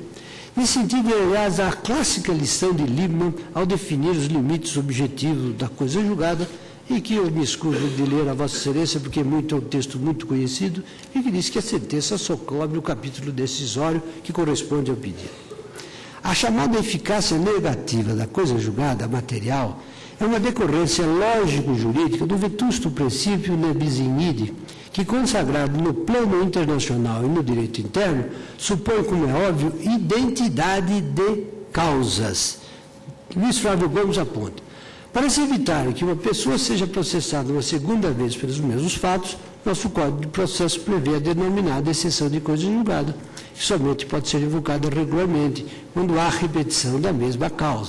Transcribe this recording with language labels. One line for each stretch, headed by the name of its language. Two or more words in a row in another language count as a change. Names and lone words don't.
Portuguese: Nesse sentido, aliás, a clássica lição de Liebman ao definir os limites objetivos da coisa julgada, e que eu me escuso de ler a Vossa Excelência, porque é um texto muito conhecido, e que diz que a sentença só cobre o capítulo decisório que corresponde ao pedido. A chamada eficácia negativa da coisa julgada material é uma decorrência lógico-jurídica do vetusto princípio
Latin: ne bis in idem,
Portuguese: que, consagrado no plano internacional e no direito interno, supõe, como é óbvio, identidade de causas. Luiz Flávio Gomes aponta: para se evitar que uma pessoa seja processada uma segunda vez pelos mesmos fatos, nosso Código de Processo prevê a denominada exceção de coisa julgada, que somente pode ser invocada regularmente quando há repetição da mesma causa.